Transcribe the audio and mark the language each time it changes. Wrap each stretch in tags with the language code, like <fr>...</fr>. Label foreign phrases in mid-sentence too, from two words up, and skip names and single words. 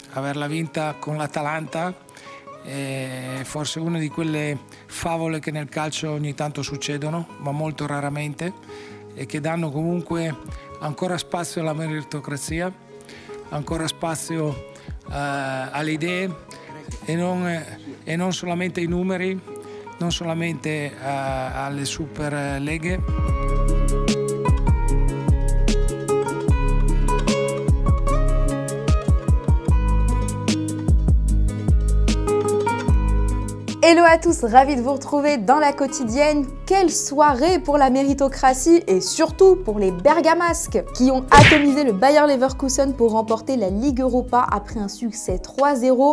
<it>averla vinta con l'Atalanta è forse una di quelle favole che nel calcio ogni tanto succedono, ma molto raramente, e che danno comunque ancora spazio alla meritocrazia, ancora spazio alle idee e non solamente ai numeri, non solamente alle super leghe.</it> <fr>Hello à tous, ravi de vous retrouver dans la quotidienne. Quelle soirée pour la méritocratie et surtout pour les Bergamasques qui ont atomisé le Bayer Leverkusen pour remporter la Ligue Europa après un succès 3-0.</fr>